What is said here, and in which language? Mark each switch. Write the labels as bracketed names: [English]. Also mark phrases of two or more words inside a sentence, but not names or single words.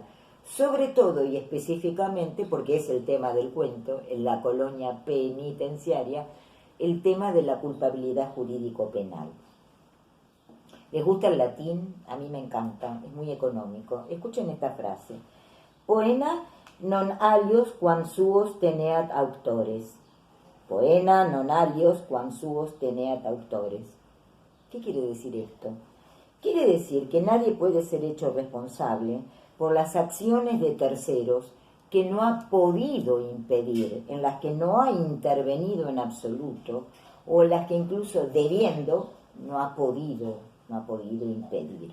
[Spanish] Sobre todo y específicamente, porque es el tema del cuento, en la colonia penitenciaria, el tema de la culpabilidad jurídico-penal. ¿Les gusta el latín? A mí me encanta, es muy económico. Escuchen esta frase. [Latin] Poena non alios quam suos teneat autores. Poena non alios quam suos teneat autores. [Spanish] ¿Qué quiere decir esto? Quiere decir que nadie puede ser hecho responsable por las acciones de terceros que no ha podido impedir, en las que no ha intervenido en absoluto, o en las que incluso debiendo no ha podido impedir.